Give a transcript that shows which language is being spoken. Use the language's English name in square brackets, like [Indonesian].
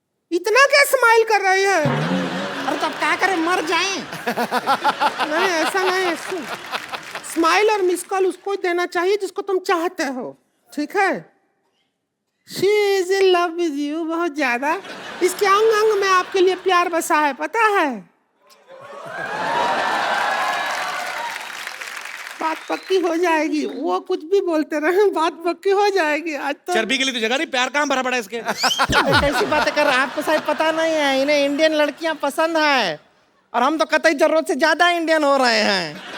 [Hindi] इतना क्या स्माइल कर रही है? अरे तब क्या करें, मर जाएं. नहीं, ऐसा नहीं है. स्माइल और मिस कॉल उसको ही देना चाहिए जिसको तुम चाहते हो, ठीक है? [English] She is in love with you [Hindi] बहुत ज्यादा. इसके अंग अंग में आपके लिए प्यार बसा है, पता है? बात पक्की हो जाएगी. वो कुछ भी बोलते रहे, बात पक्की हो जाएगी. आज तो चर्बी के लिए तो जगह नहीं, प्यार कहाँ भरा पड़ा है इसके. कैसी बातें कर रहे हैं, आपको शायद पता नहीं है, इन्हें इंडियन लड़कियां पसंद है और हम तो कतई जरूरत से ज्यादा इंडियन हो रहे हैं.